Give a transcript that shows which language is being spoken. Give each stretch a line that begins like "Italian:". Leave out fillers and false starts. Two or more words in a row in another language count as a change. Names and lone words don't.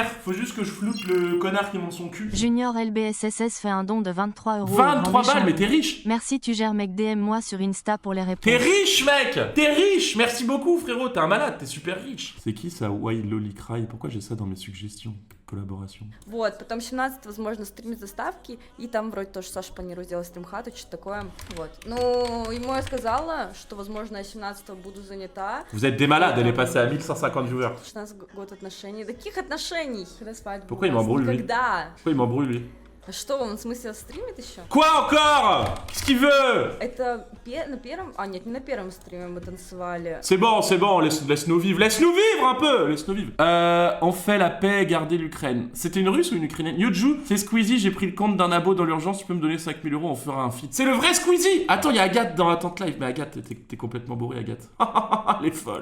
French: Faut juste que je floute le connard qui monte son cul. Junior LBSSS fait un don de 23 €. 23 balles, mais t'es riche. Merci, tu gères mec, DM moi sur Insta pour les réponses. T'es riche mec. T'es riche. Merci beaucoup frérot, t'es un malade, t'es super riche. C'est qui ça, Why Lolly Cry? Pourquoi j'ai ça dans mes suggestions? Collaboration.
Russian: Вот, потом 17 возможно стримить заставки, и там вроде тоже Саша планирует сделать стрим-хату, что-то такое, вот. Ну, ему я сказала, что, возможно, я 17 буду занята.
French: Vous êtes des malades, elle est passée à 1150 viewers.
Russian: 16 год отношений. Каких отношений? Когда свадьба?
French: Pourquoi il m'embrouille lui?
Russian: Никогда.
French: Pourquoi il m'embrouille lui?
Russian: А что, он в смысле стримит еще?
French: Quoi encore? Qu'est-ce qu'il veut?
Russian: Это на первом... А, нет, не на первом стриме мы танцевали.
French: C'est bon, laisse-nous vivre. Laisse-nous vivre un peu, laisse-nous vivre. On fait la paix et garder l'Ukraine. C'était une russe ou une ukrainienne? Yuju, c'est Squeezie, j'ai pris le compte d'un abo dans l'urgence, tu peux me donner 5000 €, on fera un feat. C'est le vrai Squeezie! Attends, il y a Agathe dans Attente Live. Mais Agathe, t'es complètement bourrée, Agathe. Elle est folle.